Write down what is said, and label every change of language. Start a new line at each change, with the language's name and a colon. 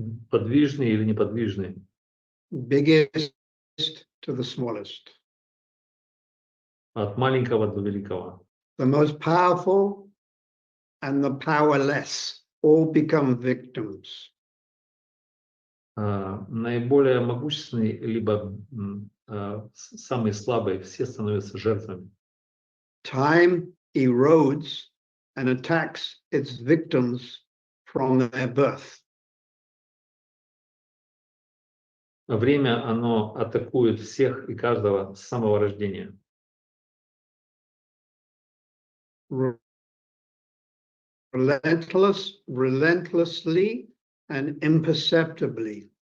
Russian: Подвижный или неподвижный,
English: biggest to the smallest.
Russian: от маленького до великого.
English: The most powerful and the powerless all become victims.
Russian: Наиболее могущественный, либо самый слабый, все становятся жертвами.
English: Time erodes and attacks its victims from their birth.
Russian: Время, оно атакует всех и каждого с самого рождения.
English: Relentlessly and imperceptibly.